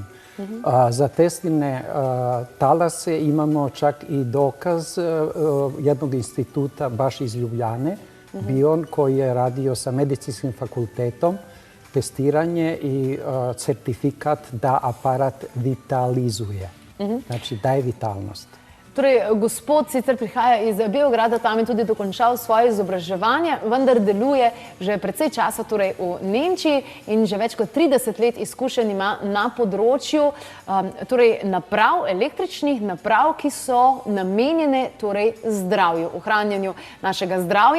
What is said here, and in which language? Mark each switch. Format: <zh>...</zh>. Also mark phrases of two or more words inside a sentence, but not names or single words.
<sr>Za Tesline talase imamo čak i dokaz jednog instituta baš iz Ljubljane, Bion, koji je radio sa medicinskim fakultetom, testiranje i certifikat da aparat vitalizuje. Znači, daje vitalnost.</sr> <sl>Torej, gospod sicer prihaja iz Beograda, tam je tudi dokončal svoje izobraževanje, vendar deluje že precej časa torej v Nemčiji in že več kot 30 let izkušenj ima na področju torej naprav, električnih naprav, ki so namenjene torej zdravju, ohranjanju našega zdravja.</sl>